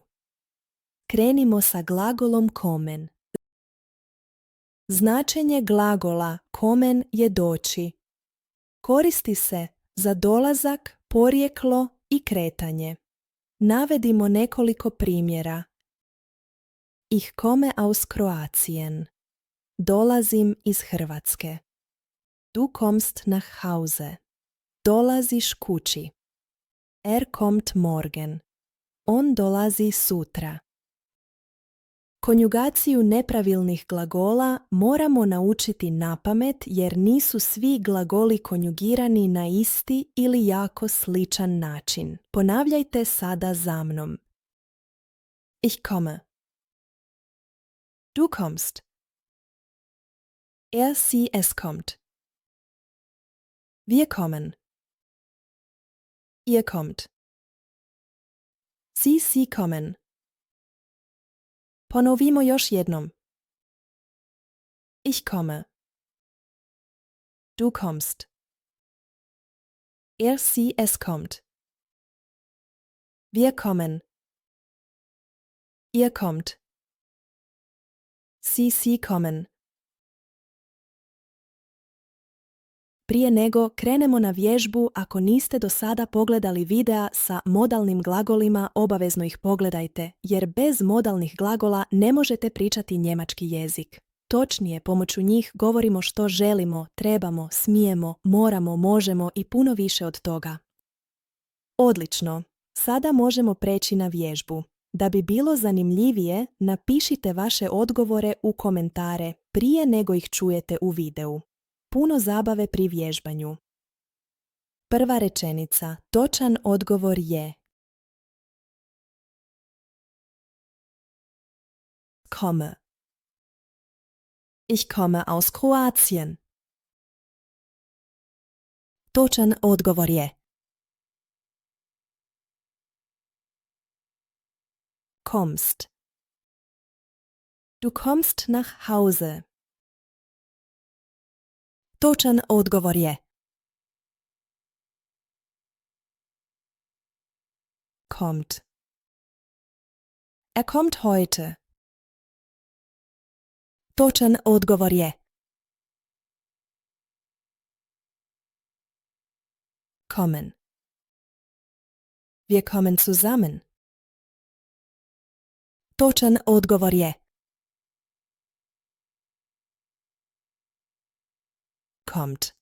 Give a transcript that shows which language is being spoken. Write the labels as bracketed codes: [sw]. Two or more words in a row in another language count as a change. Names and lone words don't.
[hr] Krenimo sa glagolom kommen. Značenje glagola kommen je doći. Koristi se za dolazak, porijeklo i kretanje. Navedimo nekoliko primjera. [de] Ich komme aus Kroatien. [hr] Dolazim iz Hrvatske. [de] Du kommst nach Hause. [hr] Dolaziš kući. [de] Er kommt morgen. [hr] On dolazi sutra. Konjugaciju nepravilnih glagola moramo naučiti napamet jer nisu svi glagoli konjugirani na isti ili jako sličan način. Ponavljajte sada za mnom. [de] Ich komme. Du kommst. Er, sie, es kommt. Wir kommen. Ihr kommt. Sie kommen. [hr] Ponovimo još jednom. [de] Ich komme. Du kommst. Er, sie, es kommt. Wir kommen. Ihr kommt. Sie kommen. [hr] Prije nego krenemo na vježbu, ako niste do sada pogledali videa sa modalnim glagolima, obavezno ih pogledajte, jer bez modalnih glagola ne možete pričati njemački jezik. Točnije, pomoću njih govorimo što želimo, trebamo, smijemo, moramo, možemo i puno više od toga. Odlično! Sada možemo preći na vježbu. Da bi bilo zanimljivije, napišite vaše odgovore u komentare prije nego ih čujete u videu. Puno zabave pri vježbanju. Prva rečenica. Točan odgovor je komme. [de] Ich komme aus Kroatien. [hr] Točan odgovor je kommst. [de] Du kommst nach Hause. [hr] Točan odgovor je kommt. [de] Er kommt heute. [hr] Točan odgovor je kommen. [de] Wir kommen zusammen. [hr] Točan odgovor je kommt.